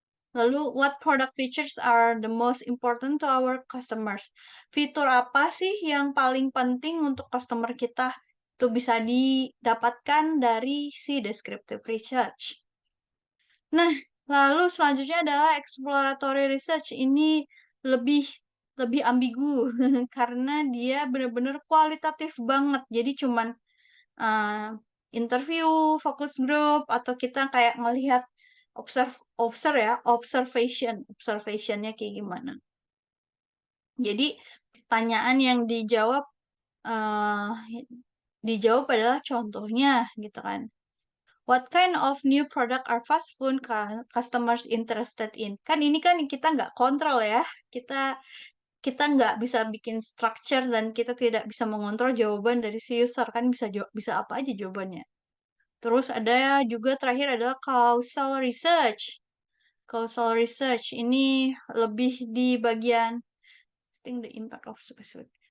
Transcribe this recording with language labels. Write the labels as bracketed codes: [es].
[id] Lalu, [en] what product features are the most important to our customers? [id] Fitur apa sih yang paling penting untuk customer kita? Itu bisa didapatkan dari si descriptive research. Nah, lalu selanjutnya adalah exploratory research. Ini lebih lebih ambigu karena dia benar-benar kualitatif banget. Jadi cuman uh, interview, focus group, atau kita kayak ngelihat observationnya kayak gimana. Jadi pertanyaan yang uh, dijawab adalah contohnya gitu kan. [en] What kind of new product are fast food customers interested in? [id] Kan ini kan kita nggak kontrol ya. Kita kita nggak bisa bikin structure dan kita tidak bisa mengontrol jawaban dari si user kan bisa apa aja jawabannya. Terus ada juga terakhir adalah causal research. Causal research ini lebih di bagian [en] testing the impact of specific.